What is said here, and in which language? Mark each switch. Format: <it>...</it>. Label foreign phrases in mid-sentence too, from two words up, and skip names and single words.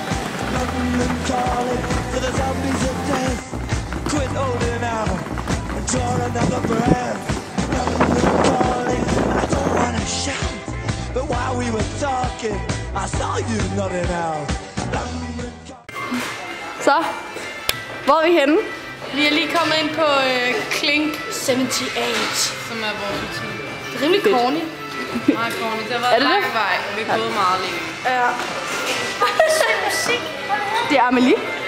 <en>London calling to the zombies of death. Quit holding out, draw another breath. London calling, I don't wanna shout, but while we were talking, I saw you nodding out. London calling.</en> <da>Så, hvor er vi henne? Vi er lige kommet ind på Clink 78. som er vores butik. Det er rimelig corny. Meget corny. Det har været en lang vej. Vi er gået meget længe. Ja. Det er Amelie.</da>